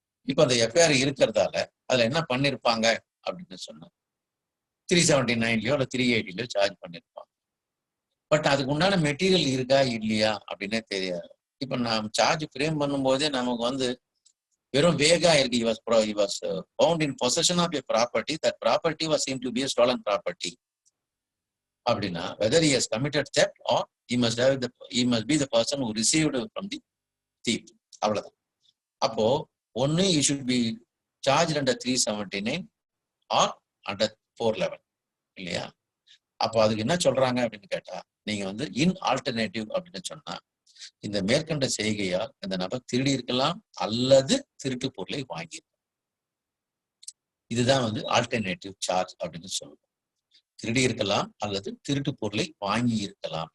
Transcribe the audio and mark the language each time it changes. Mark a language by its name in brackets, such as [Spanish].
[Tamil] இப்ப அந்த எஃப்ஐஆர் இருக்கிறதால அதுல என்ன பண்ணிருப்பாங்க அப்படின்னு சொன்னா 379 அல்லது 380 சார்ஜ் பண்ணிருப்பாங்க. பட் அதுக்கு உண்டான மெட்டீரியல் இருக்கா இல்லையா அப்படின்னே தெரியாது. இப்ப நான் சார்ஜ் ஃப்ரேம் பண்ணும்போதே நமக்கு வந்து வெறும் வேகா இருக்கு. [English] he was found in possession of a property, that property was seen to be a stolen property [Tamil] அப்படின்னா [English] whether he has committed theft or he must be the person who received from the thief. [Tamil] அவ்வளவுதான். அப்போ ஒன்னு [English] he should be charged under 379 or under 411 [Tamil] இல்லையா? அப்போ அதுக்கு என்ன சொல்றாங்க அப்படின்னு கேட்டா, நீங்க வந்து இன் ஆல்டர்னேட்டிவ் அப்படின்னு சொன்னா இந்த மேற்கண்ட செய்கையால் இந்த நபர் திருடி இருக்கலாம் அல்லது திருட்டு பொருளை வாங்கியிருக்கலாம். இதுதான் வந்து ஆல்டர்னேட்டிவ் சார்ஜ் அப்படின்னு சொல்லுவோம். திருடி இருக்கலாம் அல்லது திருட்டு பொருளை வாங்கி இருக்கலாம்.